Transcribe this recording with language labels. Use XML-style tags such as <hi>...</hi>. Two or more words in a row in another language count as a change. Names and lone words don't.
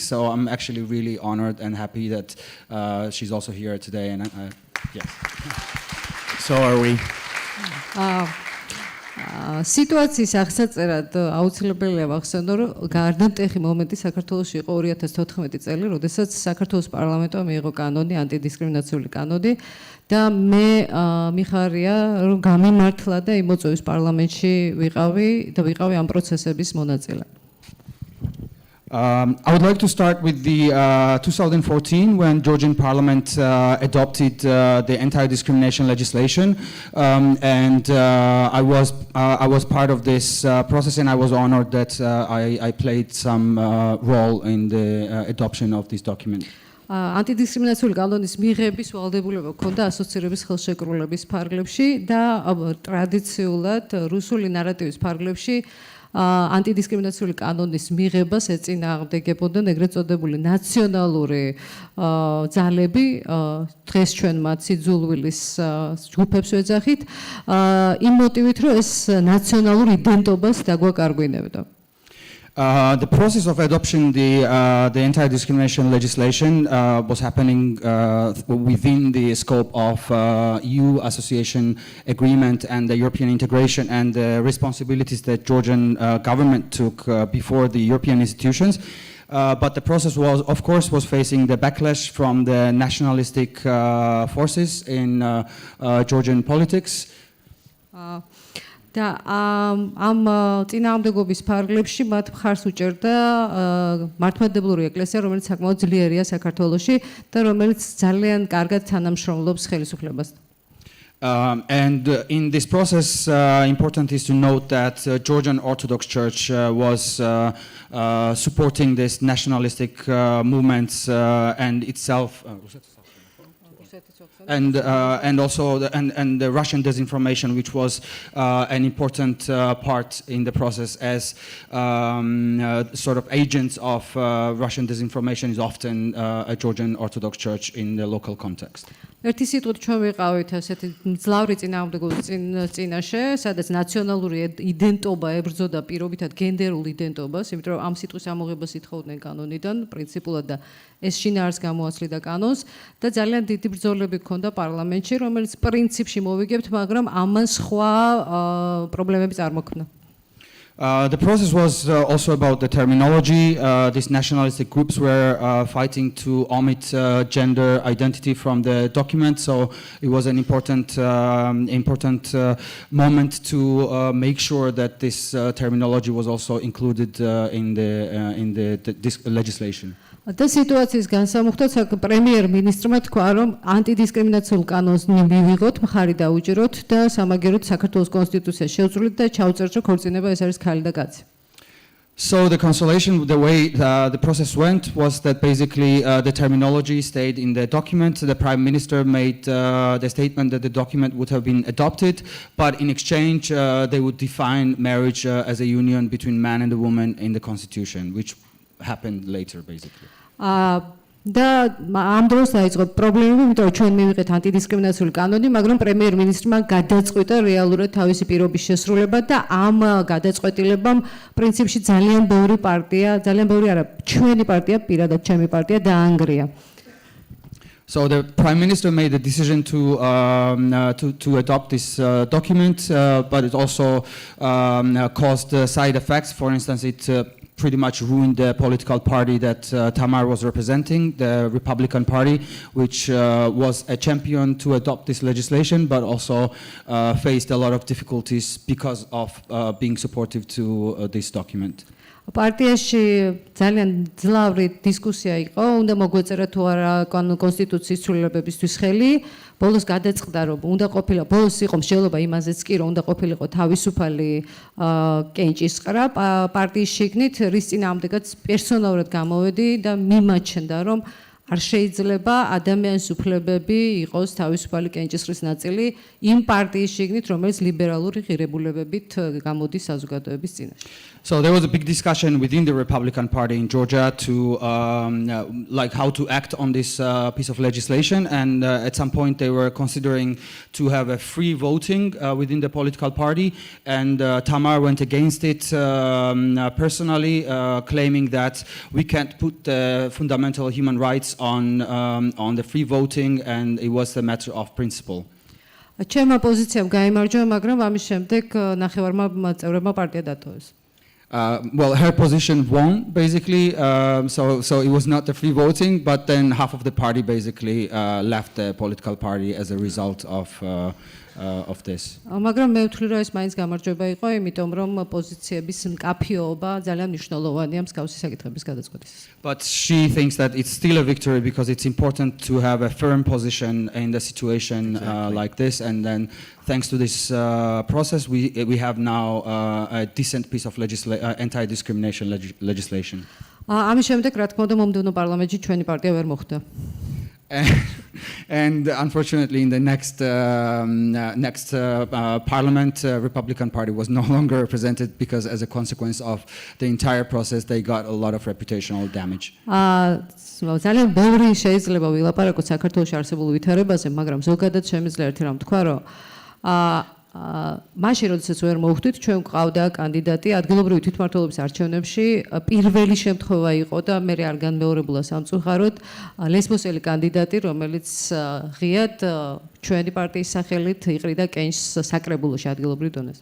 <en>So I'm actually really honored and happy that she's also here today. And yes. So are we.</en> <ka>სიტუაციის აღსაწერად აუცილებელია ვახსენო, რომ გარდამტეხი მომენტი საქართველოში იყო 2014 წელი, როდესაც საქართველოს პარლამენტმა მიიღო კანონი, ანტიდისკრიმინაციული კანონი და მე მიხარია, რომ გამიმართლა და იმოწევის პარლამენტში ვიყავი ამ პროცესების მონაწილე.</ka> <en>I would like to start with the 2014 when Georgian Parliament adopted the anti-discrimination legislation, and I was part of this process, and I was honored that I played some role in the adoption of this document.</en> <ka>ანტიდისკრიმინაციული კანონის მიღების ვალდებულება ჰქონდა ასოცირების ხელშეკრულების ფარგლებში და ტრადიციულად რუსული ნარატივის ფარგლებში ანტიდისკრიმინაციული კანონის მიღებას ეწინააღმდეგებოდნენ ეგრეთ წოდებული ნაციონალური ძალები, დღეს ჩვენ მათ სიძულვილის ჯგუფებს ვეძახით, იმ მოტივით, რომ ეს ნაციონალურ იდენტობას დაგვაკარგვინებდა.</ka> <en>The process of adoption the anti-discrimination legislation was happening within the scope of EU association agreement and the European integration and the responsibilities that Georgian government took before the European institutions. But the process was, of course, facing the backlash from the nationalistic forces in Georgian politics.</en> <ka>და ამ წინააღმდეგობის ფარგლებში მათ მხარს უჭერდა მართლმადიდებლური ეკლესია, რომელიც საკმაოდ ძლიერია საქართველოში და რომელიც ძალიან კარგად თანამშრომლობს ხელისუფლებასთან.</ka> <en>And in this process, important is to note that Georgian Orthodox Church was supporting this nationalistic movements and itself. And also the Russian disinformation, which was an important part in the process, as sort of agents of Russian disinformation is often a Georgian Orthodox Church in the local context.</en> <ka>ერთი სიტყვით ჩვენ ვიყავით ასეთი მძლავრი წინააღმდეგობის წინაშე, სადაც ნაციონალური იდენტობა ებრძოდა პირობითად გენდერულ იდენტობას, იმიტომ რომ ამ სიტყვის ამოღებას ითხოვდნენ კანონიდან, პრინციპულად და ეს შინაარს გამოაცლიდა კანონს და ძალიან დიდი ბრძოლები ჰქონდა პარლამენტში, რომელიც პრინციპში მოვიგებთ, მაგრამ ამან სხვა პრობლემები წარმოქმნა.</ka> <en>The process was also about the terminology. These nationalistic groups were fighting to omit gender identity from the document, so it was an important moment to make sure that this terminology was also included in this legislation.</en> <ka>და სიტუაციის განსამუხტად პრემიერ-მინისტრმა თქვა, რომ ანტიდისკრიმინაციულ კანონს მივიღოთ, მხარი დაუჭიროთ და სამაგეროდ საქართველოს კონსტიტუციაში შევწვრილეთ და ჩავწერთ, რომ ქორწინება ეს არის ქალი და კაცი.</ka> <en>So the consolation, the way the process went was that basically the terminology stayed in the document. The Prime Minister made the statement that the document would have been adopted, but in exchange they would define marriage as a union between man and a woman in the constitution, which happened later basically.</en> <ka>და ამ დროს დაიწყო პრობლემები, იმიტომ რომ ჩვენ მივიღეთ ანტიდისკრიმინაციული კანონი, მაგრამ პრემიერ-მინისტრმა გადაწყვიტა რეალურად თავისი პირობის შესრულება და ამ გადაწყვეტილებამ პრინციპში ძალიან ბევრი პარტია, ძალიან ბევრი არა, ჩვენი პარტია, პირადად ჩემი პარტია დაანგრია.</ka> <en>So the Prime Minister made the decision to adopt this document, but it also caused side effects. For instance, it pretty much ruined the political party that Tamar was representing, the Republican Party, which was a champion to adopt this legislation, but also faced a lot of difficulties because of being supportive to this document.</en> <ka>პარტიაში ძალიან ძლავრი დისკუსია იყო, უნდა მოგვეწერა თუ არა კონსტიტუციის ცვლილებებისთვის ხელი. ბოლოს გადაწყდა, რომ უნდა ყოფილა, ბოლოს იყო მსჯელობა იმაზეც კი, რომ უნდა ყოფილიყო თავისუფალი კენჭისყრა პარტიის შიგნით, რის წინააღმდეგაც პერსონალურად გამოვედი და მიმაჩნდა, რომ არ შეიძლება ადამიანის უფლებები იყოს თავისუფალი კენჭისყრის ნაწილი იმ პარტიის შიგნით, რომელიც ლიბერალური ღირებულებებით გამოდის საზოგადოების წინაშე.</ka> <en>So there was a big discussion within the Republican Party in Georgia to like how to act on this piece of legislation, and at some point they were considering to have a free voting within the political party, and Tamar went against it personally, claiming that we can't put the fundamental human rights on the free voting, and it was a matter of principle.</en> <ka>ჩემმა პოზიციამ გაიმარჯვა, მაგრამ ამის შემდეგ ნახევარმა წევრებმა პარტია დატოვეს.</ka> <en>Well, her position won basically, so it was not the free voting, but then half of the party basically left the political party as a result of this.</en> <ka>მაგრამ მე ვთვლი, რომ ეს მაინც გამარჯვება იყო, იმიტომ რომ პოზიციების მკაფიობა ძალიან მნიშვნელოვანია მსგავსი საკითხების გადაწყვეტისას.</ka> <en>But she thinks that it's still a victory because it's important to have a firm position in the situation like this, and then thanks to this process, we have now a decent piece of anti-discrimination legislation.</en> <ka>ამის შემდეგ, რა თქმა უნდა, მომდევნო პარლამენტში ჩვენი პარტია ვერ მოხვდა.</ka> <en>And unfortunately, in the next parliament, Republican Party was no longer represented because, as a consequence of the entire process, they got a lot of reputational damage.</en> <ka>ძალიან ბევრი შეიძლება ვილაპარაკოთ საქართველოს არსებულ ვითარებაზე, მაგრამ ზოგადად შემიძლია ერთი რამ თქვა, რომ მაშინ, როდესაც ვერ მოვხვდით, ჩვენ გვყავდა კანდიდატი ადგილობრივი თვითმმართველობის არჩევნებში, პირველი შემთხვევა იყო და მე არ განმეორებულა სამწუხაროდ, ლესბოსელი კანდიდატი, რომელიც ღიად ჩვენი პარტიის სახელით იყრიდა კენჭს საკრებულოში ადგილობრივ დონეზე.</ka>